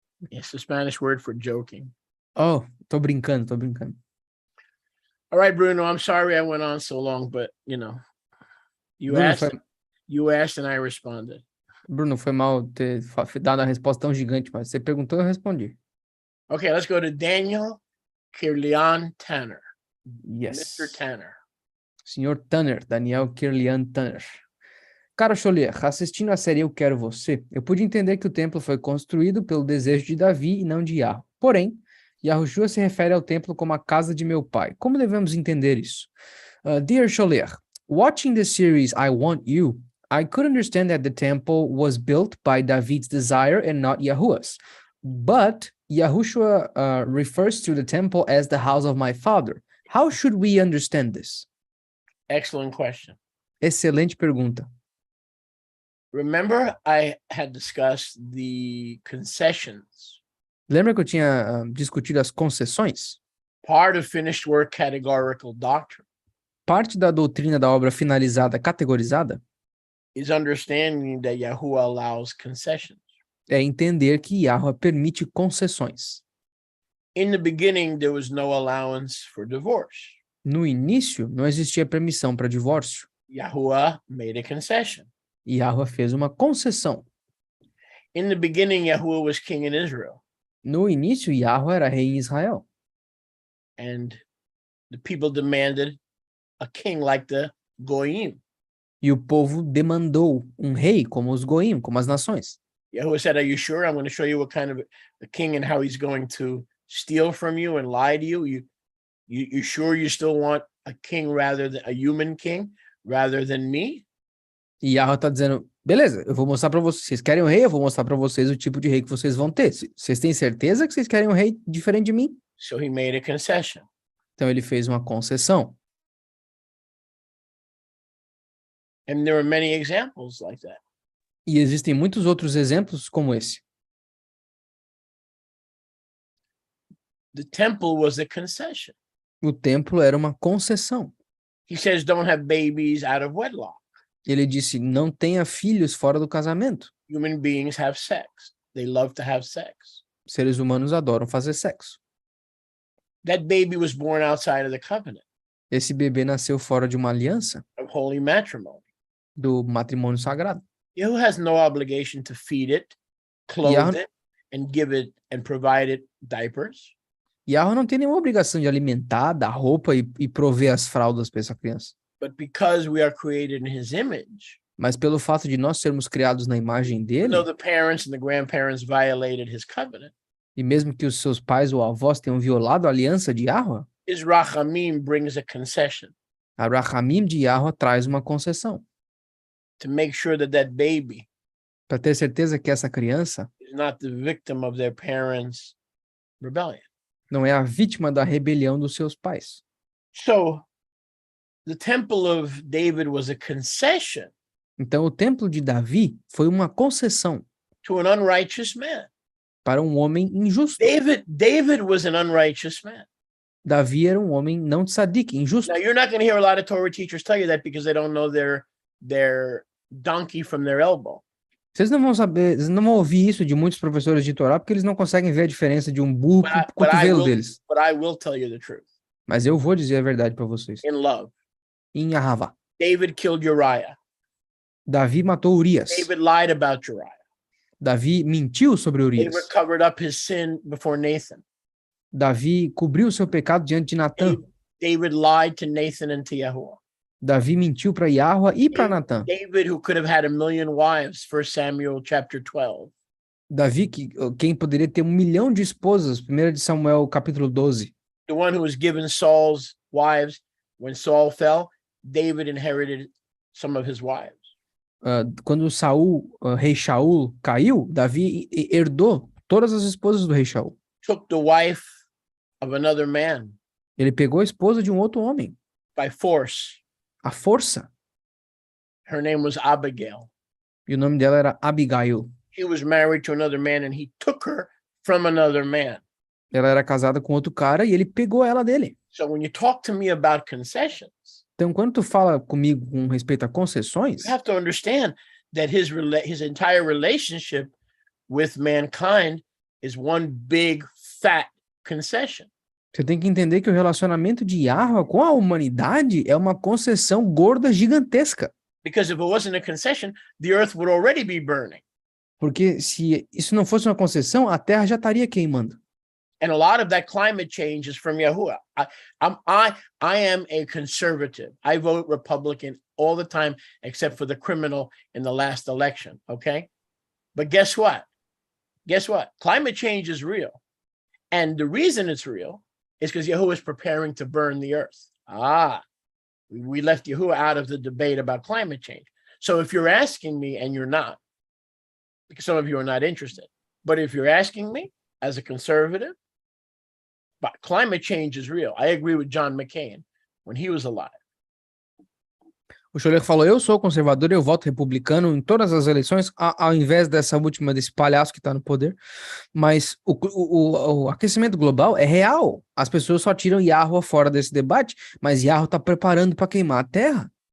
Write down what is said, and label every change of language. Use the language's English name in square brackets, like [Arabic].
[English] It's the Spanish word for joking. [Portuguese] Oh, tô brincando. [English] All right, Bruno, I'm sorry I went on so long, but you asked and I responded. [Portuguese] Bruno, foi mal ter dado a resposta tão gigante, mas você perguntou e eu respondi. [English] Okay, let's go to Daniel Kirlian Tanner. Yes. Mr. Tanner. [Portuguese] Senhor Tanner, Daniel Kirlian Tanner. Caro Cholier, assistindo a série Eu Quero Você, eu pude entender que o templo foi construído pelo desejo de Davi e não de Yahweh. Porém, Yahushua se refere ao templo como a casa de meu pai. Como devemos entender isso? [English] Dear Cholier, watching the series I Want You, I could understand that the temple was built by David's desire and not Yahuwah's. But Yahushua refers to the temple as the house of my father. How should we understand this? Excellent question. [Portuguese] Excelente pergunta. [English] Remember, I had discussed the concessions. [Portuguese] Lembra que eu tinha discutido as concessões? [English] Part of finished work categorical doctrine [Portuguese] Parte da doutrina da obra finalizada categorizada [English] is understanding that Yahuwah allows concessions. [Portuguese] é entender que Yahweh permite concessões. [English] In the beginning, there was no allowance for divorce. [Portuguese] No início, não existia permissão para divórcio. [English] Yahuwah made a concession. [Portuguese] Yahweh fez uma concessão. [English] In the beginning, Yahuwah was king in Israel. [Portuguese] No início, Yahweh era rei em Israel. [English] And the people demanded a king like the Goyim. [Portuguese] E o povo demandou um rei como os Goim, como as nações. [English] Yahuwah said, are you sure? I'm going to show you what kind of a king and how he's going to steal from you and lie to you. You sure you still want a king rather than a human king rather than me? [Portuguese] E Yahweh está dizendo, beleza, eu vou mostrar para vocês. Vocês querem um rei? Eu vou mostrar para vocês o tipo de rei que vocês vão ter. Vocês têm certeza que vocês querem um rei diferente de mim? [English] So he made a concession. [Portuguese] Então ele fez uma concessão. [English] And there are many examples like that. [Portuguese] E existem muitos outros exemplos como esse. [English] The temple was a concession. [Portuguese] O templo era uma concessão. [English] He says, don't have babies out of wedlock. [Portuguese] Ele disse, não tenha filhos fora do casamento. [English] Human beings have sex. They love to have sex. [Portuguese] Seres humanos adoram fazer sexo. [English] That baby was born outside of the covenant [Portuguese] Esse bebê nasceu fora de uma aliança, [English] of holy matrimony. [Portuguese] do matrimônio sagrado. [English] Yahuwah has no obligation to feed it, clothe it, and give it and provide it diapers. [Portuguese] Yahweh não tem nenhuma obrigação de alimentar, dar roupa e prover as fraldas para essa criança. [English] But because we are created in his image, [Portuguese] Mas pelo fato de nós sermos criados na imagem dele, [English] though the parents and the grandparents violated his covenant, [Portuguese] E mesmo que os seus pais ou avós tenham violado a aliança de Yahweh, [English] his rachamim brings a concession [Portuguese] a Rahamim de Yahweh traz uma concessão [English] to make sure that that baby [Portuguese] para ter certeza que essa criança [English] is not the victim of their parents' rebellion. [Portuguese] não é a vítima da rebelião dos seus pais. [English] So the temple of David was a concession [Portuguese] Então, o templo de Davi foi uma concessão [English] to an unrighteous man. [Portuguese] para um homem injusto. [English] David was an unrighteous man. [Portuguese] Davi era um homem não tzadik, injusto. [English] Now you're not going to hear a lot of Torah teachers tell you that because they don't know their donkey from their elbow. [Portuguese] Vocês não vão saber, vocês não vão ouvir isso de muitos professores de Torá, porque eles não conseguem ver a diferença de um burro para o cotovelo deles. [English] But I will tell you the truth. [Portuguese] Mas eu vou dizer a verdade para vocês. [English] In love, [Portuguese] Em Ahavá, [English] David killed Uriah. [Portuguese] Davi matou Urias. [English] David lied about Uriah. [Portuguese] Davi mentiu sobre Urias. [English] David covered up his sin before Nathan. [Portuguese] Davi cobriu seu pecado diante de Natã. [English] David lied to Nathan and to Yahuwah. [Portuguese] Davi mentiu para Yahweh e para Natã. [English] David, who could have had 1,000,000 wives, 1 Samuel chapter 12. [Portuguese] Davi, quem poderia ter 1.000.000 de esposas, 1 de Samuel, capítulo 12. [English] The one who was given Saul's wives. When Saul fell, David inherited some of his wives. [Portuguese] Quando rei Shaul caiu, Davi herdou todas as esposas do rei Shaul. [English] Took the wife of another man [Portuguese] Ele pegou a esposa de um outro homem, [English] by force. [Portuguese] à força, [English] Her name was Abigail. [Portuguese] e o nome dela era Abigail. [English] She was married to another man and he took her from another man. [Portuguese] Ela era casada com outro cara e ele pegou ela dele. [English] So when you talk to me about concessions, [Portuguese] Então, quando tu fala comigo com respeito a concessões, [English] you have to understand that his entire relationship with mankind is one big fat concession. [Portuguese] você tem que entender que o relacionamento de Yahweh com a humanidade é uma concessão gorda gigantesca. [English] Because if it wasn't a concession, the earth would already be burning. [Portuguese] Porque se isso não fosse uma concessão, a terra já estaria queimando. [English] And a lot of that climate change is from Yahuwah. I am a conservative. I vote Republican all the time, except for the criminal in the last election. Okay. But guess what? Guess what? Climate change is real. And the reason it's real is because Yahuwah is preparing to burn the earth. We left Yahuwah out of the debate about climate change. So if you're asking me, and you're not, because some of you are not interested, but if you're asking me as a conservative, but climate change is real. I agree with John McCain when he was alive. [Portuguese] O Scholler falou, eu sou conservador, eu voto republicano em todas as eleições, ao invés dessa última, desse palhaço que está no poder. Mas o aquecimento global é real. As pessoas só tiram Yahweh fora desse debate, mas Yahweh está preparando para queimar a terra.